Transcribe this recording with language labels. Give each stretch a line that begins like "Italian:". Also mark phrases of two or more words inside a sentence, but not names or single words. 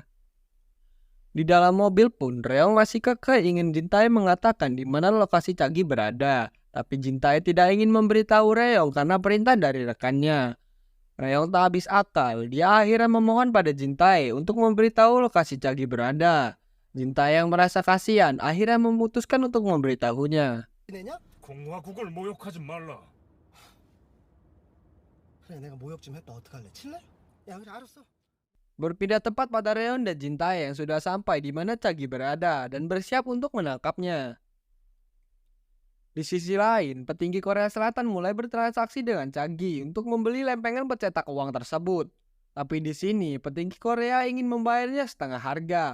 Indonesian: Di dalam mobil pun, Reong masih kekeh ingin Jintae mengatakan di mana lokasi Chagi berada. Tapi Jintae tidak ingin memberitahu Reong karena perintah dari rekannya. Reong tak habis akal, dia akhirnya memohon pada Jintae untuk memberitahu lokasi Chagi berada. Jintae yang merasa kasihan akhirnya memutuskan untuk memberitahunya.
Korean: 내냐? 공화국을 모욕하지 말라. 그래 내가 모욕 좀 했다 어떡할래? 칠래? 야 그래 알았어.
Indonesian: Berpindah tepat pada Reong dan Jintae yang sudah sampai di mana Chagi berada dan bersiap untuk menangkapnya. Di sisi lain, petinggi Korea Selatan mulai bertransaksi dengan Chagi untuk membeli lempengan pencetak uang tersebut. Tapi di sini, petinggi Korea ingin membayarnya setengah harga.